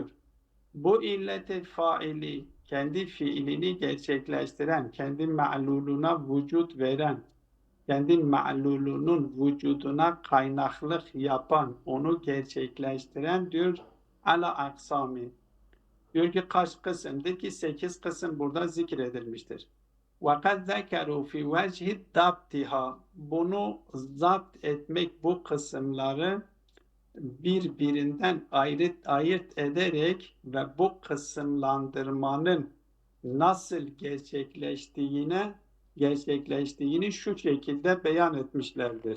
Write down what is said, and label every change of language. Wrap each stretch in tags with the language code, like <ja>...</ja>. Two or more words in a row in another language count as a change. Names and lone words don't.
<tr>Bu illet-i faili kendi fiilini gerçekleştiren, kendi ma'luluna vücut veren kendi ma'lulunun vücuduna kaynaklık yapan, onu gerçekleştiren diyor</tr> <ar>على أقسام.</ar> <tr>Diyor ki kaç kısımdır ki 8 kısım burada zikredilmiştir.</tr> <ar>وَقَدْ ذَكَرُوا فِي وَجْهِ دَبْتِهَا.</ar> <tr>Bunu zapt etmek, bu kısımları birbirinden ayırt ederek ve bu kısımlandırmanın nasıl gerçekleştiğini şu şekilde beyan etmişlerdir.</tr>